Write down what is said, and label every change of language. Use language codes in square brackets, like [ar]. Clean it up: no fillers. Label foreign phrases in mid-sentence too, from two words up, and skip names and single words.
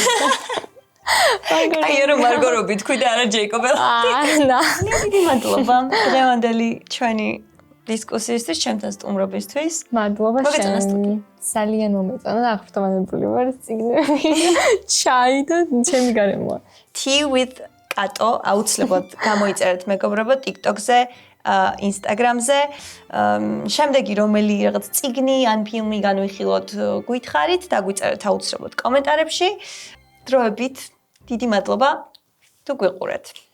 [ka] აი რომ მარგო რობი თქვი და არა ჯეიკობ ელორდი. დიდი მადლობა დღევანდელი ჩვენი დისკუსიისთვის, ჩემთან სტუმრობისთვის. მადლობა შენ. ძალიან მომეწონა და აღფრთოვანებული ვარ წიგნები. ჩაი და ჩემი გარემოა. Tea with Kato აუცილებლად გამოიწერეთ მეგობრებო TikTok-ზე, Instagram-ზე. შემდეგი რომელი რაღაც წიგნი ან ფილმი განვიხილოთ გითხარით და გვიწერეთ აუცილებლად კომენტარებში. დროებით დიდი მადლობა თუ გვიყურეთ.